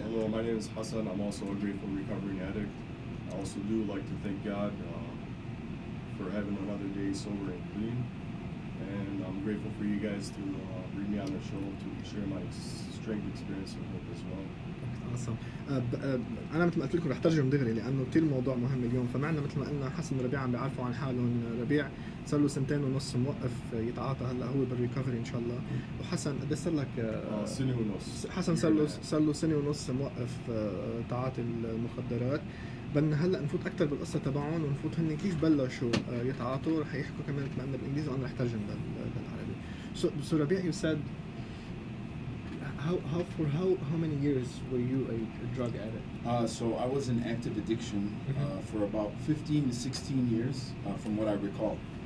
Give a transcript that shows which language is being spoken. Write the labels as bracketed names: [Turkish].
[English] Hello, my name is Hasan. I'm also a grateful recovering addict. I also do like to thank God for having another day sober and clean. And I'm grateful for you guys to bring me on the show to share my strength experience and hope as well. awesome. [Arabic] انا مثل ما قلت لكم رح ترجم دغري لانه كثير الموضوع مهم اليوم. فمعنا مثل ما قلنا حسن وربيع عم بيعرفوا عن حالهم. ربيع صار له 2.5 سنين موقف يتعاطى، هلا هو بالريكفري ان شاء الله. وحسن قد صار لك؟ سنة ونص. حسن صار له 1.5 سنة موقف تعاطي المخدرات. بدنا هلا نفوت اكثر بالقصه تبعهم ونفوت هن كيف بلشوا يتعاطوا. رح يحكوا كمان مثل ما قلنا بالانجليزي وانا رح ترجم بالعربي. [English] So Rabih, you said how many years were you a drug addict? So I was in active addiction for about 15 to 16 years, from what I recall.